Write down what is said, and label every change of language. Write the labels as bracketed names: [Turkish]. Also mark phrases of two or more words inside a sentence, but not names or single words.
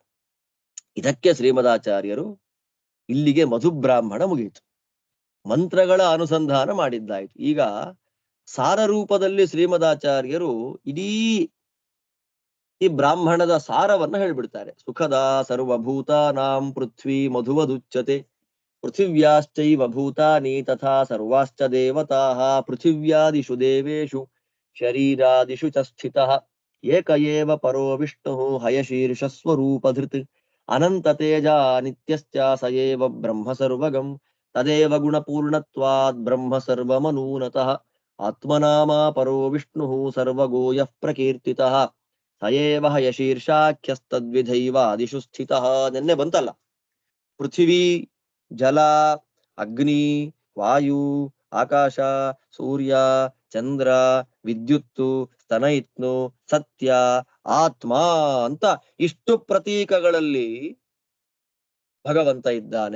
[Kannada] ಇದಕ್ಕೆ ಶ್ರೀಮದಾಚಾರ್ಯರು ಇಲ್ಲಿಗೆ ಮಧುಬ್ರಾಹ್ಮಣ ಮುಗಿಯಿತು, ಮಂತ್ರಗಳ ಅನುಸಂಧಾನ ಮಾಡಿದ್ದಾಯ್ತು. ಈಗ ಸಾರ ರೂಪದಲ್ಲಿ ಶ್ರೀಮದಾಚಾರ್ಯರು ಇಡೀ ಈ ಬ್ರಾಹ್ಮಣದ ಸಾರವನ್ನ ಹೇಳ್ಬಿಡ್ತಾರೆ. [Sanskrit] ಸುಖದ ಸರ್ವಭೂತಾನಾಂ ಪೃಥ್ವಿ ಮಧುವದುಚ್ಯತೆ, ಪೃಥಿವ್ಯಾಶ್ಚೈವ ಭೂತಾನಿ ತಥಾ ಸರ್ವಾಶ್ಚ ದೇವತಾಃ, ಪೃಥಿವ್ಯಾದಿಷು ದೇವೇಷು ಶರೀರಾದಿಷು ಚ ಸ್ಥಿತಃ, ಏಕ ಏವ ಪರೋ ವಿಷ್ಣುಃ ಹಯಶೀರ್ಷ ಸ್ವರೂಪಧೃತ್, ಅನಂತ ತೇಜ ನಿತ್ಯಶ್ಚ ಸ ಏವ ಬ್ರಹ್ಮ ಸರ್ವಗಂ, ತದೇವ ಗುಣಪೂರ್ಣತ್ವಾದ್ ಬ್ರಹ್ಮ ಸರ್ವಮನೂನತಃ, ಆತ್ಮನಾಮ ಪರೋ ವಿಷ್ಣುಃ ಸರ್ವಗೋ ಯಃ ಪ್ರಕೀರ್ತಿತಃ, ಸ ಏವ ಹಯಶೀರ್ಷಾಖ್ಯಸ್ತದ್ವಿಧೈವಾದಿಷು ಸ್ಥಿತಃ. [Kannada] ನೆನ್ನೆ ಬಂತಲ್ಲ, ಪೃಥಿವಿ, ಜಲ, ಅಗ್ನಿ, ವಾಯು, ಆಕಾಶ, ಸೂರ್ಯ, ಚಂದ್ರ, ವಿದ್ಯುತ್ತು, ಸ್ತನಯಿತ್ನು, ಸತ್ಯ, ಆತ್ಮ ಅಂತ ಇಷ್ಟು ಪ್ರತೀಕಗಳಲ್ಲಿ ಭಗವಂತ ಇದ್ದಾನೆ.